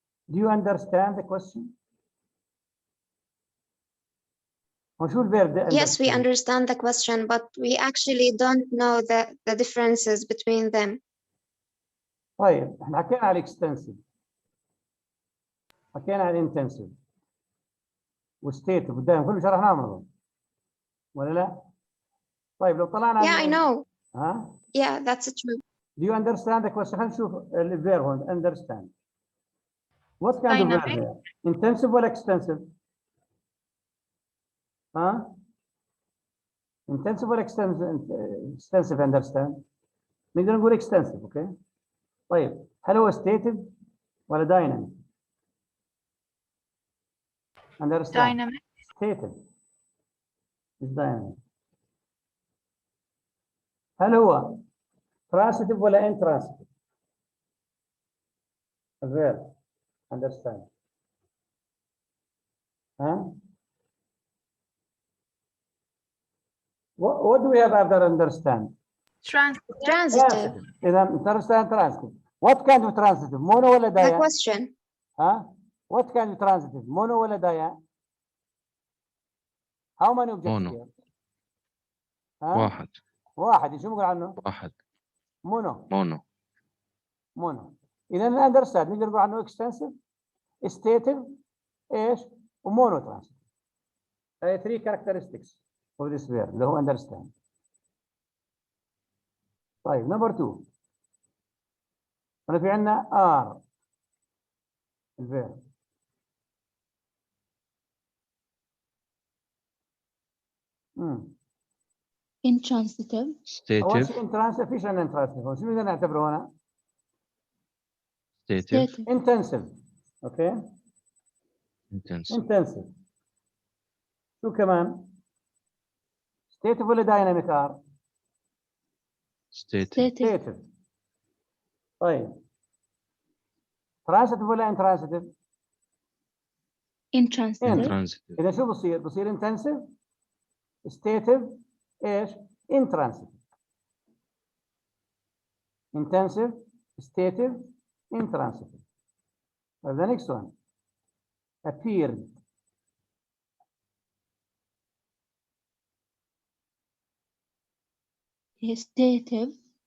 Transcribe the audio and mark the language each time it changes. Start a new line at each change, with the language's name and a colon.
English: Do you understand the question? Yes, we understand the question, but we actually don't know the differences between them.
Arabic: طيب احنا حكينا على الاكستنسيف، حكينا على الانتنسيف وستيتيف قدام كله شرحناه مرة ولا لا؟ طيب لو طلعنا
English: Yeah, I know.
Arabic: ها؟
English: Yeah, that's true. Do you understand the question؟
Arabic: خلينا نشوف الفيرب هون
English: understand. What kind of verb here?
Arabic: Intensive ولا extensive؟ ها؟ Intensive ولا extensive understand؟ نقدر نقول extensive، اوكي؟ طيب هل هو stative ولا dynamic؟ understand.
English: Dynamic. stative مش dynamic.
Arabic: هل هو transitive ولا intransitive؟ الفيرب understand.
English: ها؟ What do we have after understand? Transitive. إذا understand transitive. What kind of transitive? Mono ولا The dia? question. ها؟ What kind of transitive? Mono ولا dia? How many objects Mono.
Arabic: here? ها؟ واحد. شو بنقول عنه؟ واحد.
English: mono.
Arabic: إذا understand نقدر نقول عنه extensive, stative, إيش؟ ومونو transitive.
English: هي 3 characteristics of this verb اللي هو understand.
Arabic: طيب number 2. هنا في عندنا are الفيرب.
English: intransitive.
Arabic: أول
English: Stative.
Arabic: شيء intransitive فيش عندنا intransitive. شو بدنا نعتبره هنا؟
English: Stative. intensive.
Arabic: اوكي؟ intensive. شو كمان؟ stative ولا dynamic are؟
English: Stative.
Arabic: طيب transitive ولا intransitive؟
English: intransitive.
Arabic: إذا شو بصير؟ بصير intensive stative ايش؟ intransitive.
English: intensive stative intransitive. The next one appeared. stative.